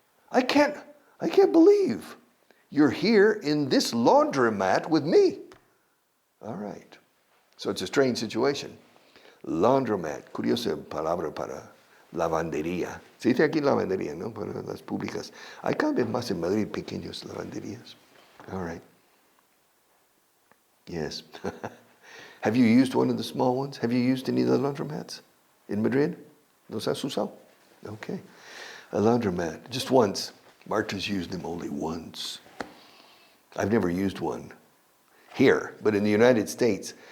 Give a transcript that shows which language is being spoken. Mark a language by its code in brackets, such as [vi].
[en] I can't believe you're here in this laundromat with me. All right. So it's a strange situation. [es] Laundromat, curiosa palabra para lavandería. Se dice aquí lavandería, ¿no? Para las públicas. Hay cada vez más en Madrid pequeños lavanderías. [en] All right. Yes. Have you used one of the small ones? Have you used any of the laundromats in Madrid? [es] ¿Los has usado? [en] Okay. A laundromat, just once. Marta's used them only once. I've never used one here, but in the United States.